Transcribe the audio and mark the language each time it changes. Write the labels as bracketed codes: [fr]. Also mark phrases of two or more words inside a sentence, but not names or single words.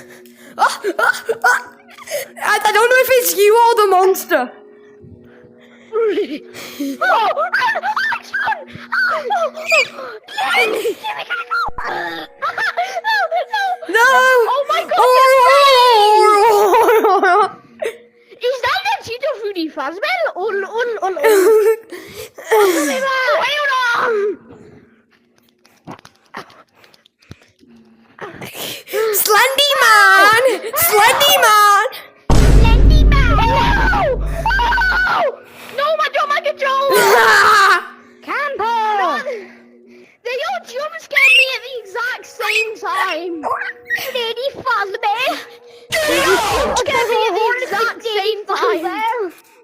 [en] I don't know if it's you or the monster. No! Oh my god! Oh. Is that the Tito Fruity Fazbell? Slendy man! Slendy man! Slendy man! No! Oh! No, my controller! Camper! They all jump scared me at the exact same time. Lady Fazbear! They all jump scared me at the exact same time.